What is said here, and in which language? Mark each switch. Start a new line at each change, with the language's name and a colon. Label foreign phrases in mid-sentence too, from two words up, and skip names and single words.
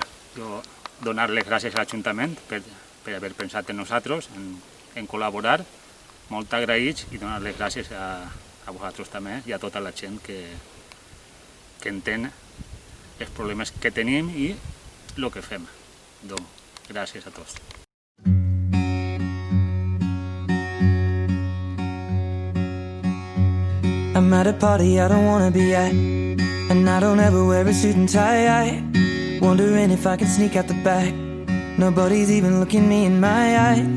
Catalan: Jo donar les gràcies a l'Ajuntament per haver pensat en nosaltres, en col·laborar, molt agraïts i donar les gràcies a vosaltres també i a tota la gent que entén els problemes que tenim i el que fem. Donc, gràcies a tots.
English: I'm at a party I don't wanna be at, and I don't ever wear a suit and tie. Wondering if I can sneak out the back. Nobody's even looking me in my eyes.